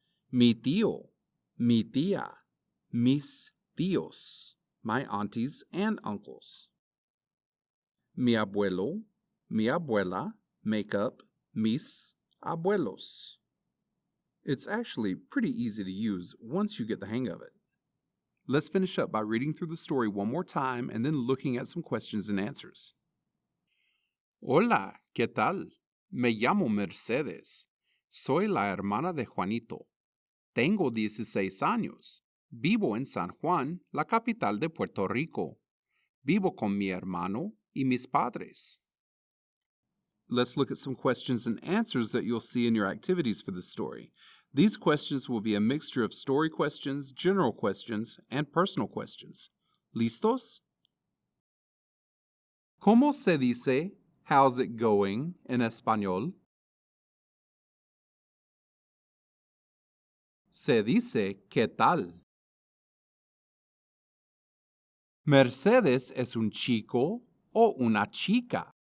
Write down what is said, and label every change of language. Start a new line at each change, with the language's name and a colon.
Spanish: Mi tío, mi tía, mis tíos,
English: my aunties and uncles.
Spanish: Mi abuelo, mi abuela
English: make up
Spanish: mis abuelos.
English: It's actually pretty easy to use once you get the hang of it. Let's finish up by reading through the story one more time and then looking at some questions and answers.
Spanish: Hola, ¿qué tal? Me llamo Mercedes. Soy la hermana de Juanito. Tengo 16 años. Vivo en San Juan, la capital de Puerto Rico. Vivo con mi hermano y mis padres.
English: Let's look at some questions and answers that you'll see in your activities for this story. These questions will be a mixture of story questions, general questions, and personal questions.
Spanish: ¿Listos? ¿Cómo se dice
English: how's it going
Spanish: en español? Se dice ¿qué tal? ¿Mercedes es un chico o una chica?